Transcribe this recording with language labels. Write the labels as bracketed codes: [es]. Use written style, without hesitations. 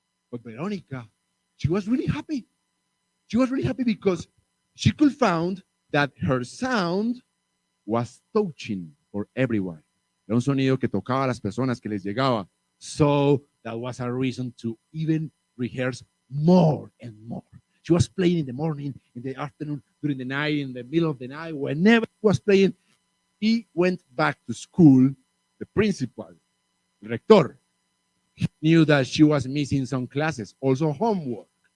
[en] But Veronica, she was really happy. She was really happy because she could find that her sound was touching for everyone. [es] Era un sonido que tocaba a las personas, que les llegaba. [en] So that was a reason to even rehearse more and more. She was playing in the morning, in the afternoon, during the night, in the middle of the night, whenever she was playing. He went back to school. The principal, the rector, knew that she was missing some classes, also homework.